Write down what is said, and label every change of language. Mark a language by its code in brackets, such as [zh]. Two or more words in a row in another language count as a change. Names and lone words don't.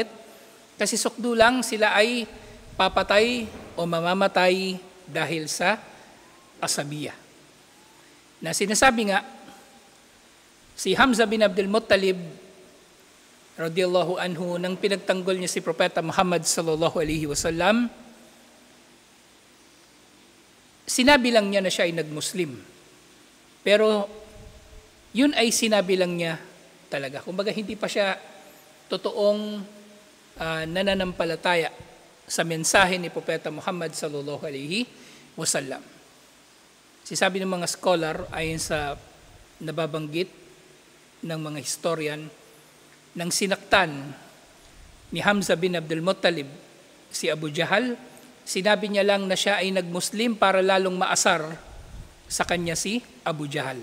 [tl] Kasi sukdulang sila ay papatay o mamamatay dahil sa asabiyya. Na sinasabi nga, si Hamza bin Abdul Muttalib [ar] رضي الله عنه, [tl] nang pinagtanggol niya si Propeta Muhammad [ar] صلى الله عليه وسلم, [tl] sinabi lang niya na siya ay nagmuslim. Pero yun ay sinabi lang niya talaga. Kumbaga hindi pa siya totoong nananampalataya sa mensahe ni Propeta Muhammad [ar] صلى الله عليه وسلم. [tl] Sabi ng mga scholar ayon sa nababanggit ng mga historian, nang sinaktan ni Hamza bin Abdul Muttalib si Abu Jahal, sinabi niya lang na siya ay nagmuslim para lalong maasar sa kanya si Abu Jahal.